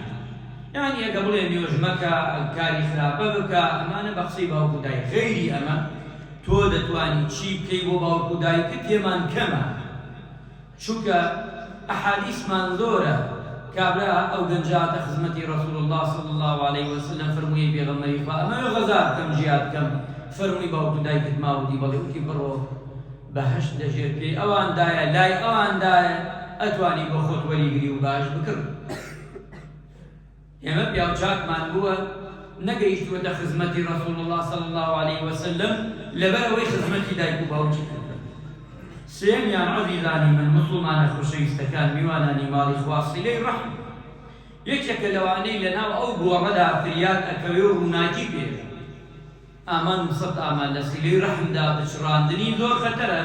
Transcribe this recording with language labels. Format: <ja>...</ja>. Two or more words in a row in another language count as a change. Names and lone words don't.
<ckb>یعنی ئەگە بڵێ نوێژ مەکە کاری خراپە بکە ئەمانە بە قسەی باوک و دایک. غەیری ئەمە تۆ دەتوانی چی بکەی بۆ باوک و دایکت تێمان کەمە. چونکە ئەحادیثمان زۆرە. کابرا ئەو گەنجاتە خزمەتی ڕەسوول الله</ckb> <ar>صلی الله عليه وسلم</ar> <ckb>فەرمووی پێغەمبەری خوا ئەمە غەزا بکەم ژیاد بکەم فەرمووی باوک و دایکت ماوەتی بەڵێ وتی بڕۆ بەهەشت دەژێت پێی ئەواندایە لای ئەواندایە ئەتوانی بۆ خۆت وەریگری و باش بکڕ. ئێمە پیاو چاکمان بووە نەگەیشتووەتە خزمەتی ڕەسوول الله</ckb> <ar>صلی الله عليه وسلم</ar> <ckb>لەبەر ئەوەی خزمەتی دایک و باوکی کرد. سێمیان عەزیزانی من موسڵمانە خۆشەویستەکان میوانانی ماڵی خوا سیلەی ڕەحم یەکێکە لەوانەی لەناو ئەو گۆڕەدا فریاد ئەکەوێ و ڕووناکی پێدە. ئامان سەد ئامان لە سیلەی ڕەحمدا بچڕاندنی زۆر خەتەرە.</ckb>